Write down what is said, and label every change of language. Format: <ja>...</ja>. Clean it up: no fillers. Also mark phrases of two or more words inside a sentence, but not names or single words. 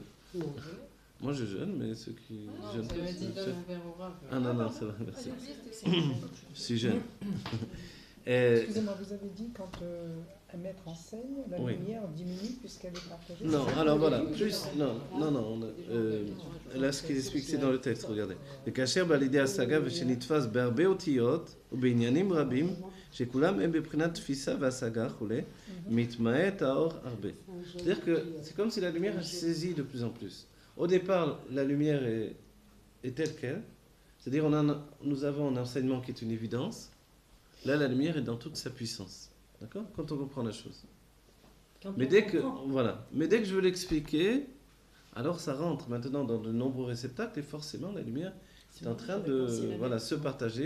<fr>Moi je jeûne, mais ceux qui jeûnent pas... Ah non, ça va, merci. Je suis jeune. Excusez-moi, vous avez dit quand un maître enseigne, la lumière diminue puisqu'elle est partagée. Non, alors voilà, là ce qu'il explique c'est dans le texte, regardez.</fr> <he>וכאשר בא לידי השגה ושנתפס בהרבה אותיות ובעניינים רבים שכולם הם בבחינת תפיסה והשגה וכולי, מתמעט האור הרבה.</he> <fr>C'est-à-dire que c'est comme si la lumière saisit de plus en plus. Au départ, la lumière est telle qu'elle, c'est-à-dire nous avons un enseignement qui est une évidence. Là, la lumière est dans toute sa puissance. D'accord? Quand on comprend la chose. Mais dès que je veux l'expliquer, alors ça rentre maintenant dans de nombreux réceptacles et forcément la lumière est en train de se partager.</fr>